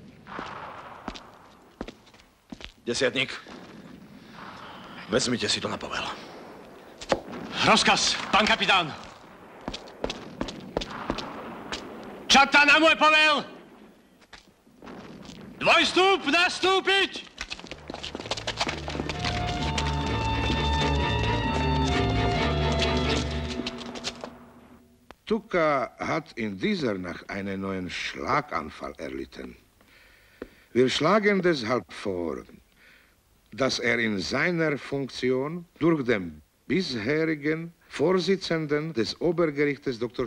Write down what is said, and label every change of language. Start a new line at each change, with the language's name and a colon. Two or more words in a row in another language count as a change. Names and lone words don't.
Slovak: Desiatník, vezmite si to na povel. Rozkaz, pán kapitán. Čata na môj povel! Dvojstup nastúpiť!
German: Tuka hat in dieser Nacht einen neuen Schlaganfall erlitten. Wir schlagen deshalb vor, dass in seiner Funktion durch den bisherigen Vorsitzenden des Obergerichtes Dr.